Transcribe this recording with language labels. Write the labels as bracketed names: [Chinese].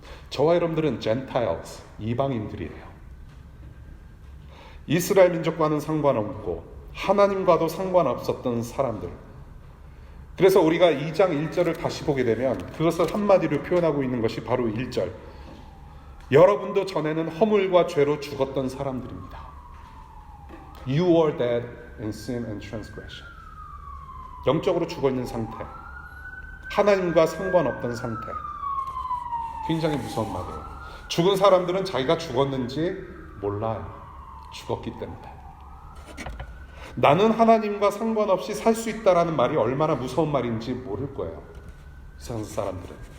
[Korean] 저와 여러분들은 Gentiles, 이방인들이에요. 이스라엘 민족과는 상관없고 하나님과도 상관없었던 사람들. 그래서 우리가 2장 1절을 다시 보게 되면 그것을 한마디로 표현하고 있는 것이 바로 1절. 여러분도 전에는 허물과 죄로 죽었던 사람들입니다. [English] You were dead in sin and transgression. [Korean] 영적으로 죽어있는 상태. 하나님과 상관없던 상태. 굉장히 무서운 말이에요. 죽은 사람들은 자기가 죽었는지 몰라요. 죽었기 때문에. 나는 하나님과 상관없이 살 수 있다라는 말이 얼마나 무서운 말인지 모를 거예요. 세상 사람들은.